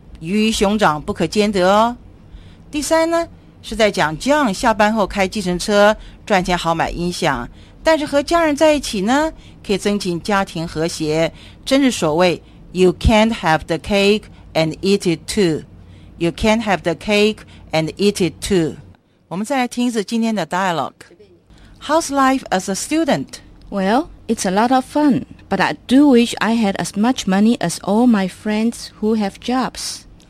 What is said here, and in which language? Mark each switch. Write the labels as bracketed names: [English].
[Chinese] 鱼与熊掌不可兼得哦。第三呢，是在讲 John 下班后开计程车，赚钱好买音响。但是和家人在一起呢，可以增进家庭和谐。真是所谓 [English] You can't have the cake and eat it too. You can have the cake and eat it too. [Chinese] 我们再来听一次今天的 dialogue. [English] How's life as a student? Well, it's a lot of fun, but I do wish I had as much money as all my friends who have jobs.